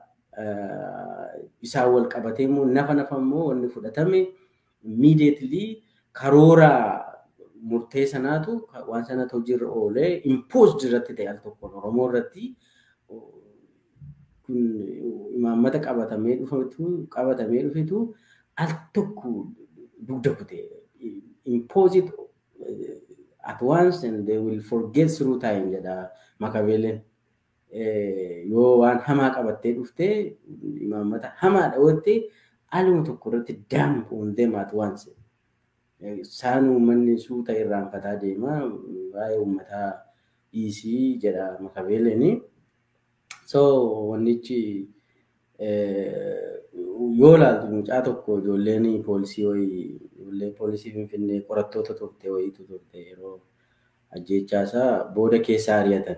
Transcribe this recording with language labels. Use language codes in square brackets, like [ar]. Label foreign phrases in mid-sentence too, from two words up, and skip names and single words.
[om] Isaan wal qabatee immoo nafa immoo wanni fudhatame immediately karoora murtee sanaatu waan sanatu hojiirra oolee imposed irratti ta'e al tokkoon Oromoo irratti kun imaammata qabatamee dhufetu al tokko dugda kutee [en] impose it at once and they will forget through time [om] jedha Makabeleen. Yoo waan hamaa qabattee dhuftee imaammata hamaadha ootte aluma tokko irratti [en] dump on them at once. [om] Isaan uummanni suuta irraanfataa deema waa'ee uummataa dhiisii jedha Makabeleen. So wannichi yoo ilaaltu mucaa tokko ijoolleen poolisii Finfinnee qorattoota turte wayiitu turte yeroo ajjeechaasaa booda keessaa ari'atan.